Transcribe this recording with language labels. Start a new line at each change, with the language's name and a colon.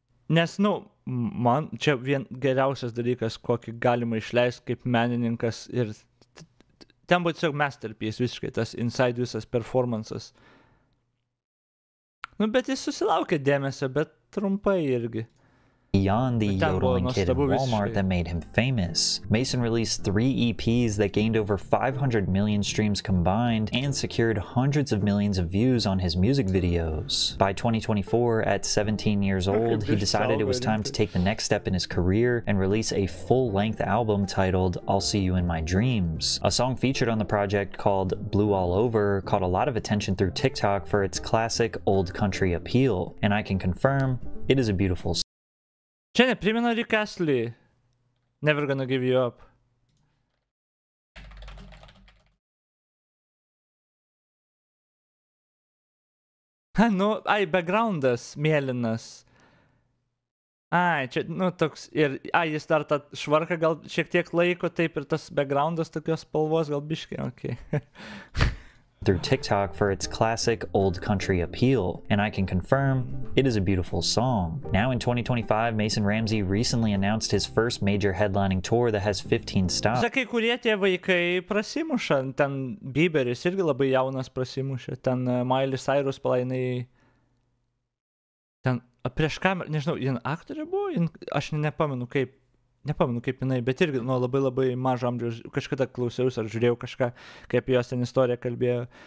Lithuanian: Nes, nu, man čia geriausias dalykas, kokį galima išleisti kaip menininkas, ir ten buvo tiesiog masterpiece visiškai, tas Inside visas performances. Nu, bet jis susilaukė dėmesio, bet trumpai irgi.
English: Beyond the yodeling kid in Walmart that made him famous, Mason released 3 EPs that gained over 500 million streams combined and secured hundreds of millions of views on his music videos. By 2024, at 17 years old, he decided it was time to take the next step in his career and release a full-length album titled I'll See You in My Dreams. A song featured on the project called Blue All Over caught a lot of attention through TikTok for its classic old country appeal, and I can confirm it is a beautiful song.
Lithuanian: Čia neprimena Rick Astley, Never Gonna Give You Up. Nu, backgroundas mėlynas. Čia, nu, toks, ir, jis dar tą švarką gal šiek tiek laiko, taip, ir tas backgroundas tokios spalvos gal biškai, okay.
English: Through TikTok for its classic old country appeal, and I can confirm it is a beautiful song. Now in 2025, Mason Ramsey recently announced his first major headlining tour that has 15 stops.
Lithuanian: Kai kurie tie vaikai prasimuša, ten Bieberis irgi labai jaunas prasimuša, ten Miley Cyrus palainai, ten prieš kamerą, nežinau, jin aktorė buvo, aš nepamenu kaip jinai, bet irgi nuo labai mažo amžiaus kažkada klausiausi ar žiūrėjau kažką, kaip jos ten istoriją kalbėjo.